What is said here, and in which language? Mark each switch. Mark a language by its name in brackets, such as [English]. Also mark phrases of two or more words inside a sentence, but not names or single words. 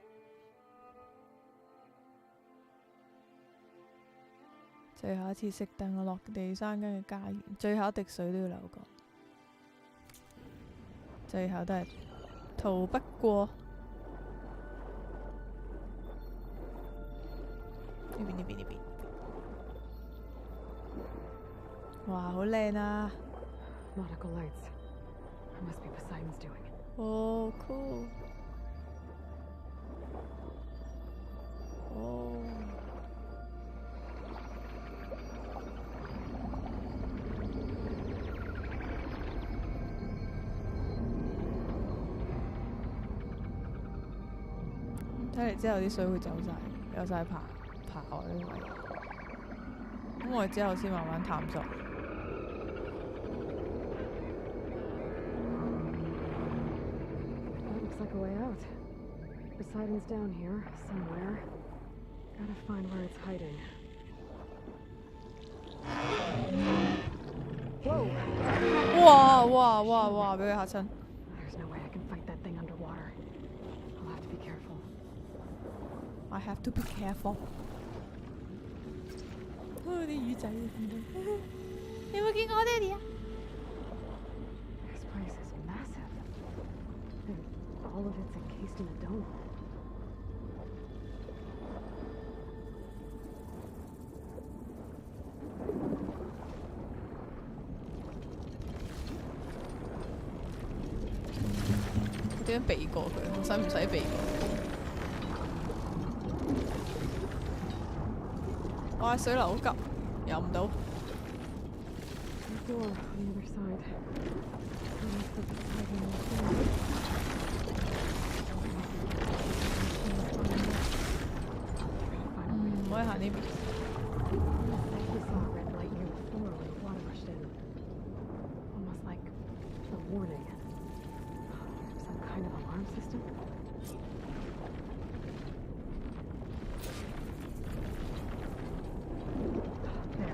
[Cantonese] 最後一次熄燈，我落地生根嘅家園，最後一滴水都要流過，最後都係逃不過。呢邊，哇，好靚啊 [English] Nautical lights. It must be Poseidon's doing. [Cantonese] 哦 cool， 哦。睇嚟之後啲水會走晒，有晒爬我呢位。咁我哋之後先慢慢探索。 [English] That looks like a way out. Poseidon's down here somewhere. Gotta find where it's hiding. Whoa! [Cantonese] 哇！俾佢嚇親。 [English] There's no way I can fight that thing underwater. I'll have to be careful. I have to be careful。 [Cantonese] 啲魚仔見到，你有冇見過我爹哋啊 [English] This place is massive. And all of it's encased in a dome. [Cantonese] 我點樣避過佢？我使唔使避過？哇！水流好急，游唔到。 [English] Door on the other side. Almost like it's hiding in the corner. [Cantonese] 唔可以行呢邊。 [English] We saw a red light near the floor when the water rushed in. Almost like a warning. Some kind of alarm system? There.